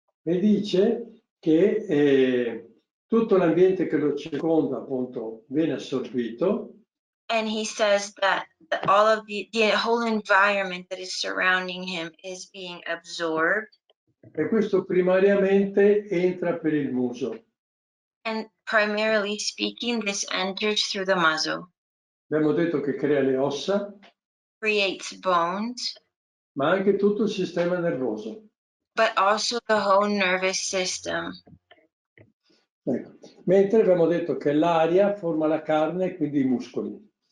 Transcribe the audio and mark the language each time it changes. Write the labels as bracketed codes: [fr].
[it] E dice che tutto l'ambiente che lo circonda appunto viene assorbito. [en] And he says that all of the whole environment that is surrounding him is being absorbed. [it] E questo primariamente entra per il muso. [en] And primarily speaking, this enters through the muzzle, [it] Abbiamo detto che crea le ossa, [en] creates bones, [it] ma anche tutto il sistema nervoso. [en] but also the whole nervous system. [it] Ecco. Mentre abbiamo detto che l'aria forma la carne e quindi i muscoli.